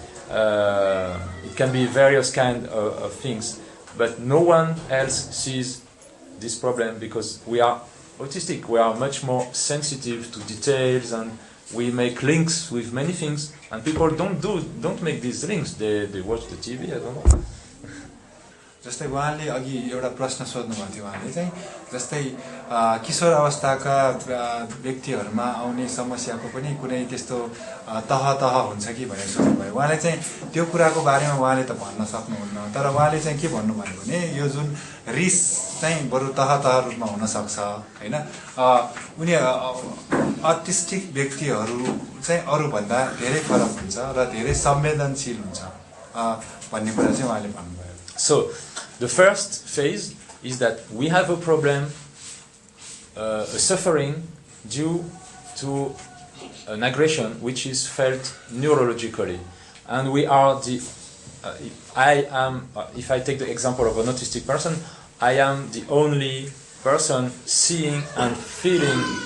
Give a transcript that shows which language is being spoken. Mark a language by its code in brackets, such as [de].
[en] It can be various kind of things. But no one else sees this problem because we are autistic. We are much more sensitive to details and we make links with many things. And people don't make these links. They watch the TV, I don't know. [ne] जस्तै उहाँले अघि एउटा प्रश्न सोध्नुभएको थियो उहाँले चाहिँ जस्तै किशोर अवस्थाका व्यक्तिहरूमा आउने समस्याको पनि कुनै त्यस्तो तह हुन्छ कि भनेर सोध्नुभयो उहाँले चाहिँ त्यो कुराको बारेमा उहाँले त भन्न सक्नुहुन्न तर उहाँले चाहिँ के भन्नुभयो भने यो जुन रिस चाहिँ बरु तह रूपमा हुनसक्छ होइन उनी अटिस्टिक व्यक्तिहरू चाहिँ अरूभन्दा धेरै फरक हुन्छ र धेरै संवेदनशील हुन्छ भन्ने कुरा चाहिँ उहाँले भन्नुभयो [en] So the first phase is that we have a problem, a suffering due to an aggression which is felt neurologically, and we are the. If I take the example of an autistic person, I am the only person seeing and feeling.